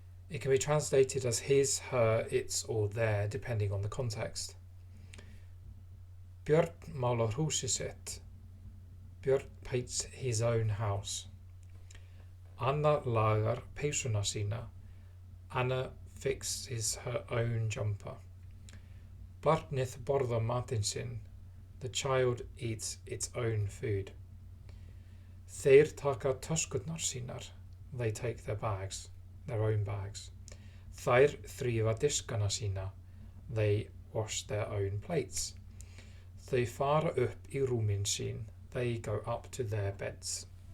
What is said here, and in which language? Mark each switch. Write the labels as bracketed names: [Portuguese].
[English] It can be translated as his, her, its, or their, depending on the context. [Icelandic] Björn málar húsið sitt. [English] Björn paints his own house. [Icelandic] Anna lagar peysuna sína. [English] Anna fixes her own jumper. [Icelandic] Barnið borðar matinn sinn. [English] The child eats its own food. [Icelandic] Þeir taka töskurnar sínar. [English] They take their own bags. [Icelandic] Þær þrífa diskana sína. [English] They wash their own plates. [Icelandic] Þau fara upp í rúmin sín. [English] They go up to their beds.